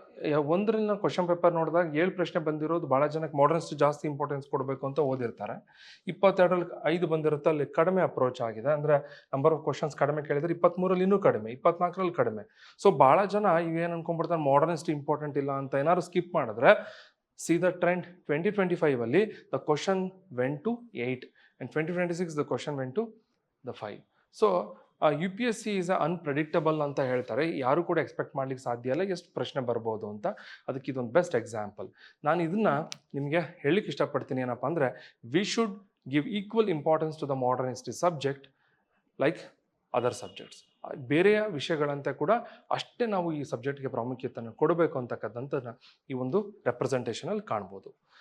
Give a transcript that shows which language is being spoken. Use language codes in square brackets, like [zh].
[kn] 21ರಲ್ಲಿ question paper ನೋಡಿದಾಗ 7 ಪ್ರಶ್ನೆ ಬಂದಿರೋದು ಭಾಳ ಜನಕ್ಕೆ ಮಾಡರ್ನ್ ಹಿಸ್ಟ್ರಿ ಜಾಸ್ತಿ ಇಂಪಾರ್ಟೆನ್ಸ್ ಕೊಡಬೇಕು ಅಂತ ಓದಿರ್ತಾರೆ. 22ರಲ್ಲಿ 5 ಬಂದಿರುತ್ತೆ, ಅಲ್ಲಿ ಕಡಿಮೆ ಅಪ್ರೋಚ್ ಆಗಿದೆ. ಅಂದರೆ ನಂಬರ್ ಆಫ್ ಕ್ವಶನ್ಸ್ ಕಡಿಮೆ ಕೇಳಿದರೆ. 23ರಲ್ಲಿ ಇನ್ನೂ ಕಡಿಮೆ, 24ರಲ್ಲಿ ಕಡಿಮೆ. ಸೊ ಭಾಳ ಜನ ಇವೇನು ಅನ್ಕೊಂಡ್ಬಿಡ್ತಾರೆ, ಮಾಡರ್ನ್ ಹಿಸ್ಟ್ರಿ ಇಂಪಾರ್ಟೆಂಟ್ ಇಲ್ಲ ಅಂತ. ಏನಾದ್ರು ಸ್ಕಿಪ್ ಮಾಡಿದ್ರೆ, [en] see the trend, 2025 ಅಲ್ಲಿ the question went to 8 and 2026 the question went to the 5. So UPSC is unpredictable [kn] ಅಂತ ಹೇಳ್ತಾರೆ. ಯಾರು ಕೂಡ ಎಕ್ಸ್ಪೆಕ್ಟ್ ಮಾಡ್ಲಿಕ್ಕೆ ಸಾಧ್ಯ ಇಲ್ಲ ಎಷ್ಟು ಪ್ರಶ್ನೆ ಬರ್ಬೋದು ಅಂತ. ಅದಕ್ಕೆ ಇದೊಂದು ಬೆಸ್ಟ್ ಎಕ್ಸಾಂಪಲ್. ನಾನು ಇದನ್ನ ನಿಮಗೆ ಹೇಳಲಿಕ್ಕೆ ಇಷ್ಟಪಡ್ತೀನಿ. ಏನಪ್ಪ ಅಂದರೆ, [en] We should give equal importance to the modern history subject like other subjects. [kn] ಬೇರೆಯ ವಿಷಯಗಳಂತೆ ಕೂಡ ಅಷ್ಟೇ ನಾವು ಈ ಸಬ್ಜೆಕ್ಟ್ಗೆ ಪ್ರಾಮುಖ್ಯತೆಯನ್ನು ಕೊಡಬೇಕು ಅಂತಕ್ಕಂಥದ್ದನ್ನು ಈ ಒಂದು ರೆಪ್ರೆಸೆಂಟೇಷನಲ್ಲಿ ಕಾಣ್ಬೋದು.